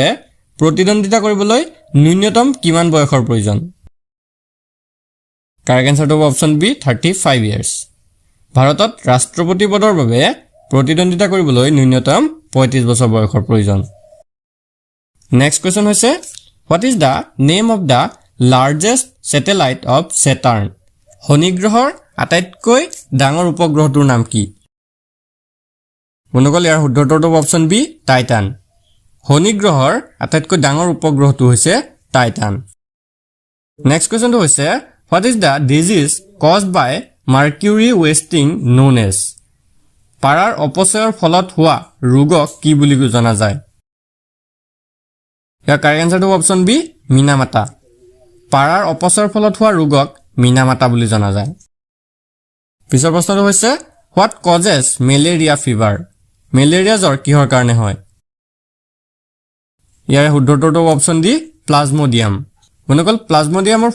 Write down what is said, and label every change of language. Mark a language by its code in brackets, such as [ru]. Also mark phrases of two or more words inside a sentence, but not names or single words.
[as] প্ৰতিদ্বন্দ্বিতা কৰিবলৈ ন্যূনতম কিমান বয়সৰ প্ৰয়োজন [en] correct answerটো option B 35 years [as] ভাৰতত ৰাষ্ট্ৰপতি পদৰ বাবে প্ৰতিদ্বন্দ্বিতা কৰিবলৈ ন্যূনতম 35 বছৰ বয়সৰ প্ৰয়োজন [en] next question হৈছে what is the name of the largest satellite of Saturn [as] শনি গ্ৰহৰ আটাইতকৈ ডাঙৰ উপগ্ৰহটোৰ নাম কি বন্ধুসকল ইয়াৰ শুদ্ধটো [en] option B [as] টাইটান শনি গ্ৰহৰ আটাইতকৈ ডাঙৰ উপগ্ৰহটো হৈছে টাইটান [en] next questionটো [as] হৈছে [en] what is the disease caused by mercury wasting known as [as] পাৰাৰ অপচয়ৰ ফলত হোৱা ৰোগক কি বুলি জনা যায় ইয়াৰ [en] correct answerটো option B [as] মিনামাতা পাৰাৰ অপচয়ৰ ফলত হোৱা ৰোগক মিনামাতা বুলি জনা যায় পিছৰ প্ৰশ্নটো হৈছে [en] what causes malaria fever [as] মেলেৰিয়া জ্বৰ কিহৰ কাৰণে হয় ইয়াৰ শুদ্ধটো [en] option D [as] প্লাজমোডিয়াম বন্ধুসকল প্লাজমোডিয়ামৰ